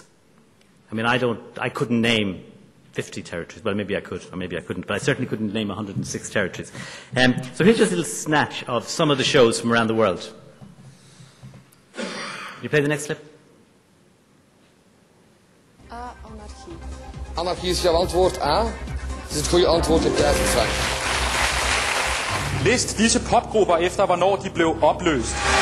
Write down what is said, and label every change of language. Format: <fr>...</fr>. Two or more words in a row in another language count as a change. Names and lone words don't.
<en>I mean, I couldn't name 50 territories. Well, maybe I could, or maybe I couldn't, but I certainly couldn't name 106 territories. So here's just a little snatch of some of the shows from around the world. Can you play the next clip?</en> <nl>A, anarchie. Anarchie is jouw antwoord A. Het is het goede antwoord op de uitgevraagd.</nl> <da>List disse popgrupper efter hvornår de blev opløst.</da>